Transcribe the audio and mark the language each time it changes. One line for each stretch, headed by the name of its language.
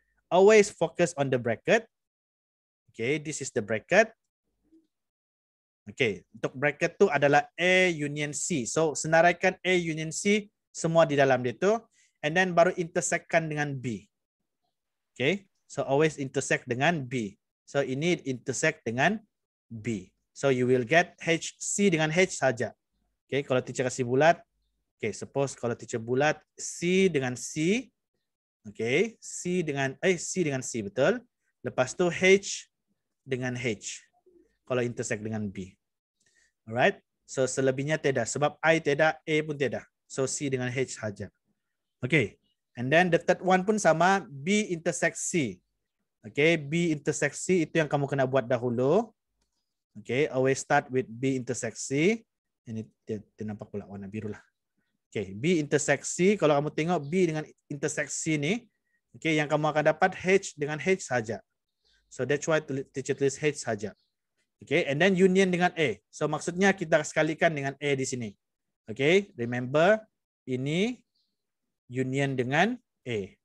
English: Always focus on the bracket. Okay, this is the bracket.
Malay: Okay, untuk bracket tu adalah A union C. So senaraikan A union C semua di dalam dia tu,
English: and then
Malay: baru intersectkan dengan B. Okay, so
English: always
Malay: intersect dengan B. So ini intersect dengan B.
English: So you will get
Malay: H, C dengan H saja. Okay, kalau teacher kasih bulat. Okay,
English: suppose
Malay: kalau teacher bulat C dengan C. Okay, C dengan C betul. Lepas tu H dengan H. Kalau intersect dengan B. Alright. So selebihnya tidak. Sebab I tidak, A pun tidak. So C dengan H saja. Okay.
English: And then the third one
Malay: pun sama.
English: B intersect C.
Malay: Okay, B intersect C itu yang kamu kena buat dahulu.
English: Okay, always start with B intersect C.
Malay: Ini dia nampak pula warna biru lah. Okay, B intersect C. Kalau kamu tengok B dengan intersect C ni, okay, yang kamu akan dapat H dengan H saja.
English: So that's why teacher
Malay: tulis H saja.
English: Okay, and then union dengan A.
Malay: So maksudnya kita sekalikan dengan A di sini. Okay,
English: remember
Malay: ini union dengan A.